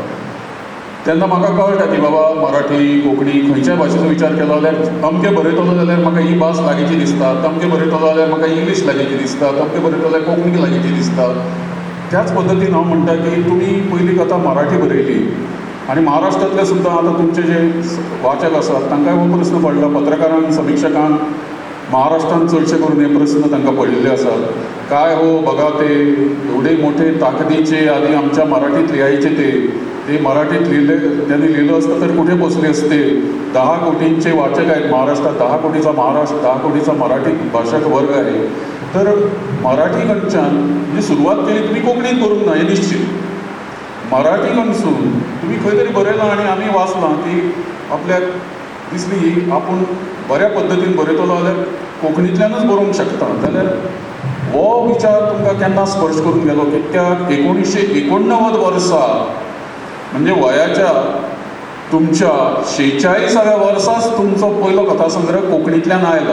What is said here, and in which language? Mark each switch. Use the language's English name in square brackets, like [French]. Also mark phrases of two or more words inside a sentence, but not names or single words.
[Konkani] तेन्ना म्हाका कळटा की बाबा मराठी कोंकणी खंयच्याय भाशेचो विचार केलो जाल्यार अमकें बरयतलो जाल्यार म्हाका ही भास लागींची दिसता, तमकें बरयतलो जाल्यार म्हाका इंग्लीश लागींची दिसता, तमकें बरयतलो जाल्यार कोंकणी लागींची दिसता. त्याच पद्दतीन हांव म्हणटा की तुमी पयलीं कथा मराठी बरयली आनी महाराष्ट्रांतले सुद्दां आतां तुमचे जे वाचक आसात तांकांय हो प्रस्न पडला. पत्रकारांक समिक्षकांक महाराष्ट्रांत चडशे करून हे प्रस्न तांकां पडिल्ले आसात. [Marathi] काय हो बघा ते एवढे मोठे ताकदीचे आधी आमच्या मराठीत लिहायचे ते मराठीत लिहिले त्यांनी लिहिलं असतं तर कुठे पोचले असते. 10 कोटींचे वाचक आहेत महाराष्ट्रात. 10 कोटीचा महाराष्ट्र, 10 कोटीचा मराठी भाषक वर्ग आहे. तर मराठी कडच्यान म्हणजे सुरवात केली तुम्ही कोंकणीत करूंक ना हे निश्चित. [Konkani] मराठी कडसून तुम्ही खंय तरी बरयलां आनी आमी वाचलां की आपल्याक दिसली आपूण बऱ्या पद्दतीन बरयतलो जाल्यार कोंकणींतल्यानूच बरोवंक शकता. जाल्यार हो विचार तुमकां केन्ना स्पर्श करून गेलो कित्याक 1989 वर्सा म्हणजे वयाच्या तुमच्या 46व्या वर्साच तुमचो पयलो कथासंग्रह कोंकणींतल्यान आयला.